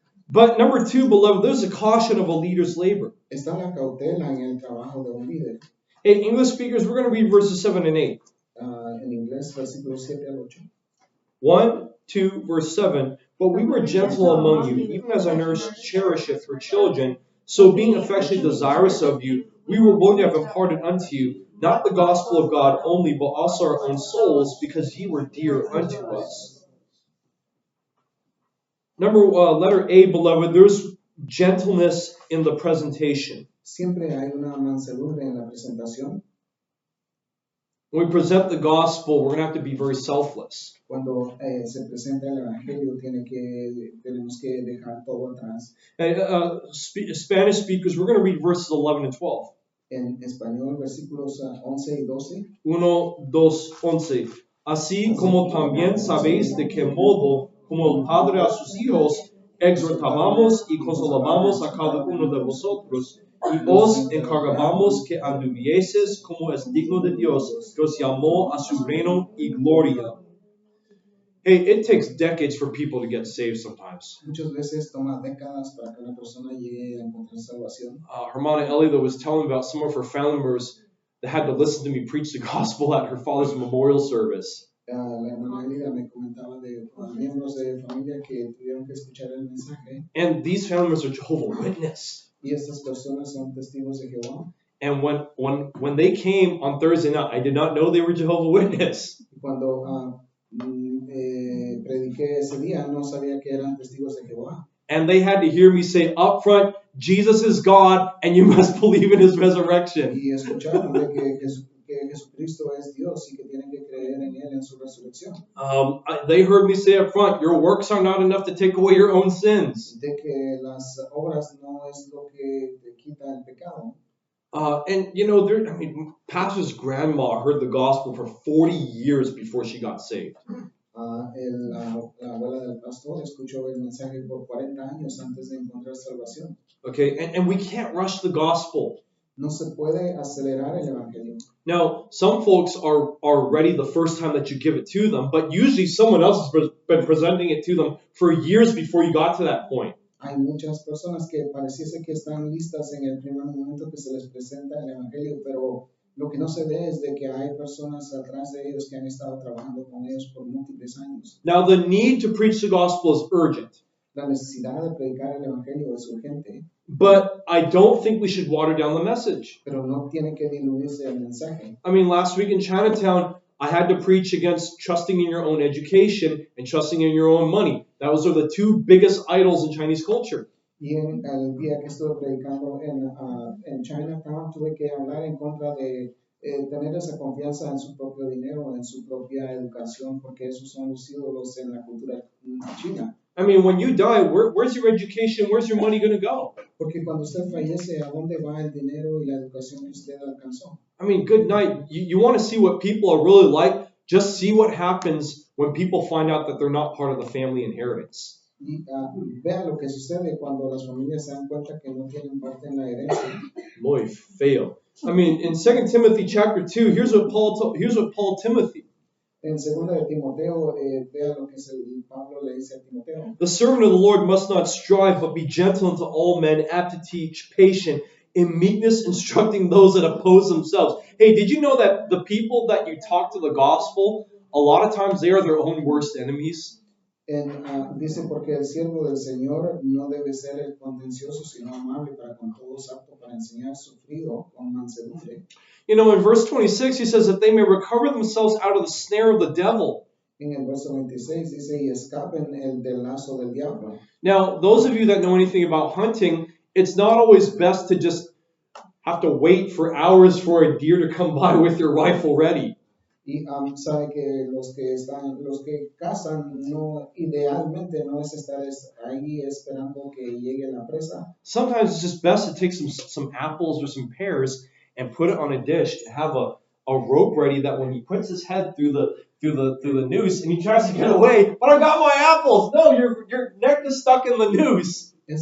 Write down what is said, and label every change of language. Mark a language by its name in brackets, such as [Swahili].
[English] But number 2, beloved, there's a caution of a leader's labor. [Spanish] Está la cautela en el trabajo de un líder. [English] Hey, English speakers, we're going to read verses 7 and 8. [Spanish] En inglés, versículos 7 al 8. [English] 1, 2, verse 7. But we were gentle among you, even as a nurse cherisheth her children. So being affectionately desirous of you, we were willing to have imparted unto you, not the gospel of God only, but also our own souls, because ye were dear unto us. Letter A, beloved, there's gentleness in the presentation. [Spanish] Siempre hay una mansedumbre en la presentación. [English] When we present the gospel, we're going to have to be very selfless. [Spanish] Cuando se presenta el evangelio, tenemos que dejar todo atrás. [English] Spanish speakers, we're going to read verses 11 and 12. [Spanish] En español, versículos 11 y 12. [English] 1, 2, 11. [Spanish] Así como también sabéis de qué modo, como el Padre a sus hijos, exhortábamos y consolábamos a cada uno de vosotros, y os encargábamos que anduvieses como es digno de Dios, que os llamó a su reino y gloria. [English] Hey, it takes decades for people to get saved sometimes. [Spanish] Muchas veces toma décadas para que una persona llegue a encontrar salvación. [English] Hermana Ellie was telling about some of her family members that had to listen to me preach the gospel at her father's memorial service. [Spanish] La hermana Elida me comentaba de miembros de familia que tuvieron que escuchar el mensaje. [English] And these family members are Jehovah's Witnesses. [Spanish] Y estas personas son testigos de Jehová. [English] And when they came on Thursday night, I did not know they were Jehovah's Witnesses. [Spanish] Cuando prediqué ese día, no sabía que eran testigos de Jehová. [English] And they had to hear me say up front, Jesus is God, and you must believe in His resurrection. [Spanish] Y escucharon de que Jesucristo es Dios y que tienen que creer en Él en su resurrección. [English] They heard me say up front, your works are not enough to take away your own sins. [Spanish] De que las obras no es lo que te quita el pecado. [English] And Pastor's grandma heard the gospel for 40 years before she got saved. [Spanish] La abuela del pastor escuchó el mensaje por 40 años antes de encontrar salvación. [English] Okay, and we can't rush the gospel. [Spanish] No se puede acelerar el evangelio. [English] Now, some folks are ready the first time that you give it to them, but usually someone else has been presenting it to them for years before you got to that point. [Spanish] Hay muchas personas que pareciese que están listas en el primer momento que se les presenta el evangelio, pero lo que no se ve es de que hay personas atrás de ellos que han estado trabajando con ellos por múltiples años. [English] Now, the need to preach the gospel is urgent. [Spanish] La necesidad de predicar el evangelio es urgente. [English] But I don't think we should water down the message. [Spanish] Pero no tiene que diluirse el mensaje. [English] I mean, last week in Chinatown, I had to preach against trusting in your own education and trusting in your own money. Those are the two biggest idols in Chinese culture. [Spanish] Y el día que estuve predicando en Chinatown, tuve que hablar en contra de tener esa confianza en su propio dinero, en su propia educación, porque esos son los ídolos en la cultura china. [English] I mean, when you die, where's your education? Where's your money going to go? [Spanish] Porque cuando usted fallece, ¿a dónde va el dinero y la educación que usted alcanzó? [English] I mean, good night. You want to see what people are really like? Just see what happens when people find out that they're not part of the family inheritance. [Spanish] Y vea lo que sucede cuando las familias se dan cuenta que no tienen parte en la herencia. Muy feo. [English] I mean, in 2 Timothy chapter 2, here's what Paul Timothy. [Spanish] En 2 de Timoteo, vea lo que Pablo le dice a Timoteo. [English] The servant of the Lord must not strive, but be gentle unto all men, apt to teach, patient, in meekness instructing those that oppose themselves. Hey, did you know that the people that you talk to the gospel, a lot of times they are their own worst enemies. [Spanish] Dice, porque el siervo del Señor no debe ser el contencioso, sino amable para con todos, apto para enseñar, sufrido con mansedumbre. [English] You know, in verse 26, he says that they may recover themselves out of the snare of the devil. [Spanish] En el verso 26 dice, y escapen del lazo del diablo. [English] Now, those of you that know anything about hunting, it's not always best to just have to wait for hours for a deer to come by with your rifle ready. [Spanish] Y sabe que los que cazan, no, idealmente no es estar ahí esperando que llegue la presa. [English] Sometimes it's just best to take some apples or some pears and put it on a dish and have a rope ready that when he puts his head through the noose and he tries to get away, but I got my apples. No, your neck is stuck in the noose.